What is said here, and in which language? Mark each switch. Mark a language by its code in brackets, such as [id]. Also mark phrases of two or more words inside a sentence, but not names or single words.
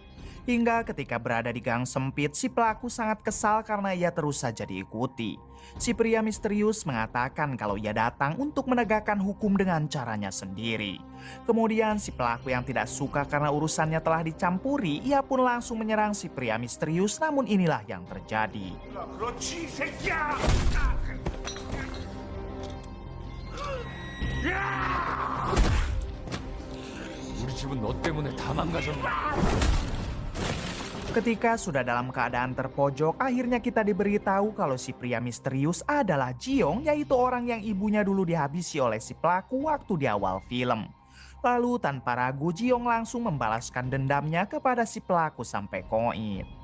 [id] Hingga ketika berada di gang sempit, si pelaku sangat kesal karena ia terus saja diikuti. Si pria misterius mengatakan kalau ia datang untuk menegakkan hukum dengan caranya sendiri. Kemudian si pelaku yang tidak suka karena urusannya telah dicampuri, ia pun langsung menyerang si pria misterius, namun inilah yang terjadi. [ko] 그렇지, 이 새끼야! 우리 집은 너 때문에 다 망가졌네. [id] Ketika sudah dalam keadaan terpojok, akhirnya kita diberitahu kalau si pria misterius adalah Jiong, yaitu orang yang ibunya dulu dihabisi oleh si pelaku waktu di awal film. Lalu tanpa ragu, Jiong langsung membalaskan dendamnya kepada si pelaku sampai koit.